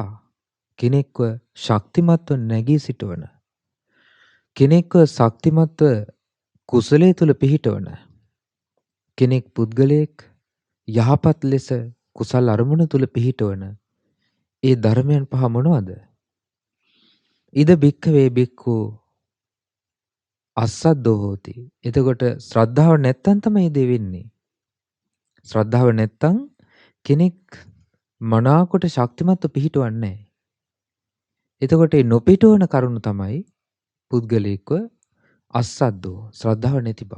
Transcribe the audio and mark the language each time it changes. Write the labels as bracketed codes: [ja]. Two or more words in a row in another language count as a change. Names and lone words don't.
[si] කෙනෙක්ව ශක්තිමත්ව නැගී සිටවන, කෙනෙක්ව ශක්තිමත්ව කුසලයේ තුල පිහිටවන, කෙනෙක් පුද්ගලයෙක් යහපත් ලෙස කුසල් අරමුණු තුල පිහිටවන ඒ ධර්මයන් පහ මොනවද? [pi] ඉද බික්ඛවේ බික්ඛු අස්සද්දෝ හෝති. [si] එතකොට ශ්‍රද්ධාව නැත්තම් තමයි මේ දේ වෙන්නේ. ශ්‍රද්ධාව නැත්තම් කෙනෙක් මනාකොට ශක්තිමත්ව පිහිටවන්නේ නැහැ. එතකොට මේ නොපිටවන කරුණ තමයි පුද්ගලයෙක්ව අස්සද්දෝ, ශ්‍රද්ධාව නැති බව.